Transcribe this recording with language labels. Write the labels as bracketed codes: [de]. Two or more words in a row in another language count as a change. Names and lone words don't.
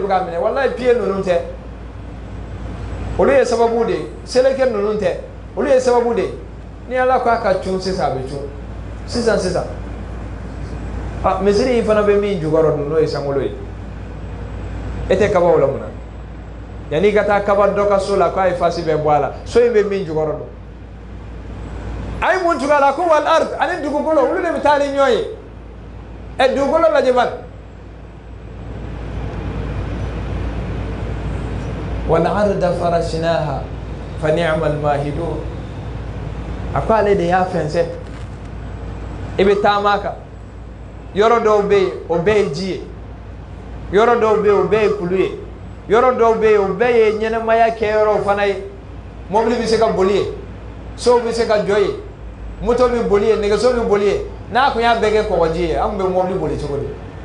[bm] k'a minɛ walayi piye ninnu tɛ olu ye sababu de ye seleke ninnu tɛ olu ye sababu de ye ni ala ko a ka cun sisan a bɛ cun sisan misiri in fana bɛ min jukɔrɔ dun n'o ye sankolo ye e tɛ kabaw la mun na yanni i ka taa kaba dɔ ka so la k'a ye fasi bɛɛ bɔ a la so in bɛ min jukɔrɔ dun a ye mun cogo a la ko [ar] والأرض [bm] ani dugukolo olu de bɛ taa ni ɲɔgɔn ye dugukolo lajɛ bani [ar] والأرض فرشناها فنعم الماهدون [bm] a ko ale de y'a fɛnsɛ i bɛ taama kan yɔrɔ dɔw bɛ yen o bɛɛ ye ji ye yɔrɔ dɔw bɛ yen o bɛɛ ye kulu ye yɔrɔ dɔw bɛ yen o bɛɛ ye ɲɛnɛmaya kɛyɔrɔw fana ye mobili bɛ se ka boli ye sow bɛ se ka jɔ ye moto bɛ boli ye nɛgɛso bɛ boli ye n'a kun y'a bɛɛ kɛ kɔgɔji ye an tun bɛ mobili boli cogo di